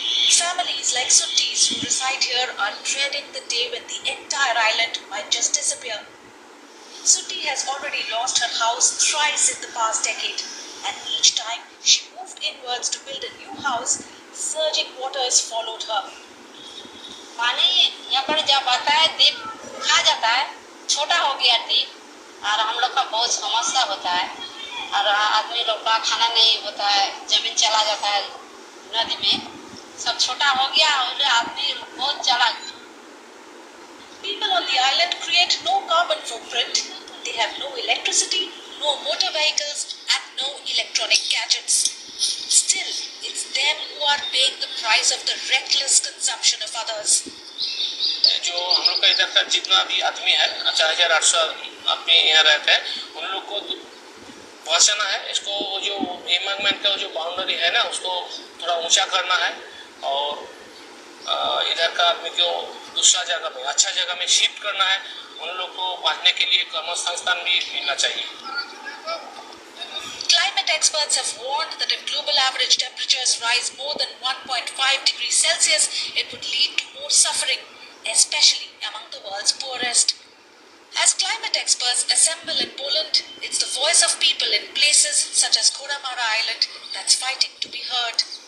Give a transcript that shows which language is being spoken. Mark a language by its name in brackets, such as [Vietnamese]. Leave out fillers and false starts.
[English] Families like Suttis who reside here are dreading the day when the entire island might just disappear. Sutti has already lost her house thrice in the past decade, and each time she moved inwards to build a new house, surging waters followed her. [Hindi] पानी यहाँ पर जब आता है द्वीप खा जाता है, छोटा हो गया द्वीप और हम लोग का बहुत समस्या होता है और आदमी लोग का खाना नहीं होता है, जमीन चला जाता है नदी में, सब छोटा हो गया और आदमी बहुत चला। [English] People on the island create no carbon footprint. They have no electricity, no motor vehicles, and no electronic gadgets. Still, it's them who are paying the price of the reckless consumption of others. [Hindi] जो हम लोग का इधर का जितना भी आदमी है 4800 आदमी यहाँ रहते हैं, उन लोग को पहुँचाना है। इसको जो एम्बांकमेंट का जो बाउंड्री है ना, उसको थोड़ा ऊंचा करना है और इधर का आदमी को दूसरा जगह में, अच्छा जगह में शिफ्ट करना है। उन लोग को बांटने के लिए कर्मसंस्थान भी मिलना चाहिए। [English] Climate experts have warned that if global average temperatures rise more than 1.5 degrees Celsius, it would lead to more suffering, especially among the world's poorest. As climate experts assemble in Poland, it's the voice of people in places such as Koramara Island that's fighting to be heard.